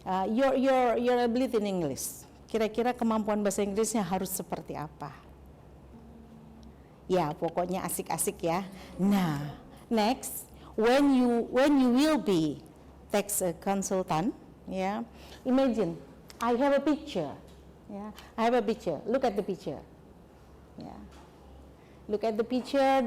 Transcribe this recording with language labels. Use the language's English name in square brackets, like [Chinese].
[English] Your ability in English. [Indonesian] Kira-kira kemampuan bahasa Inggrisnya harus seperti apa? Ya, pokoknya asik-asik ya. [English] Nah, next, when you will be tax consultant, yeah, imagine I have a picture. Yeah, I have a picture. Look at the picture. Yeah. Look at the picture.